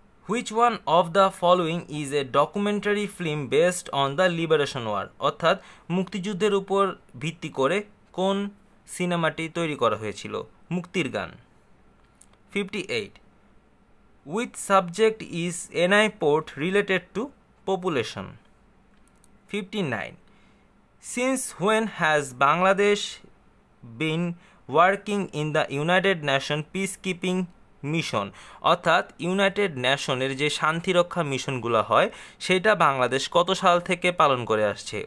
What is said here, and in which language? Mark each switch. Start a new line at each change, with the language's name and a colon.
English: Which one of the following is a documentary film based on the Liberation War?
Bangla: অর্থাৎ মুক্তিযুদ্ধের উপর ভিত্তি করে কোন সিনেমাটি তৈরি করা হয়েছিল? মুক্তির গান। 58.
English: Which subject is NI port related to population? 59. Since when has Bangladesh been working in the United Nations peacekeeping mission?
Bangla: অর্থাৎ ইউনাইটেড নেশনের যে শান্তিরক্ষা মিশনগুলো হয় সেটা বাংলাদেশ কত সাল থেকে পালন করে আসছে?